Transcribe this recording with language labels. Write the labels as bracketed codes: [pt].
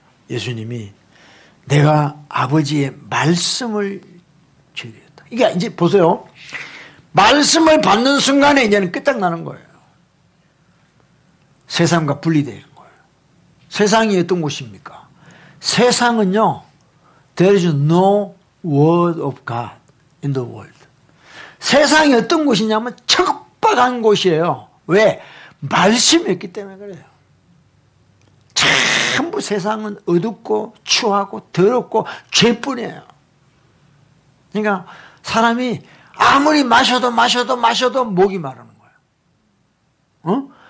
[ko] 예수님이 내가 아버지의 말씀을 주겠다. 이게 이제 보세요. 말씀을 받는 순간에 이제는 끝장나는 거예요. 세상과 분리되는 거예요. 세상이 어떤 곳입니까? 세상은요, [en] there is no word of God in the world. [ko] 세상이 어떤 곳이냐면 척박한 곳이에요. 왜? 말씀이 없기 때문에 그래요. 전부 세상은 어둡고 추하고 더럽고 죄뿐이에요. 그러니까 사람이 아무리 마셔도 목이 마르는 거예요.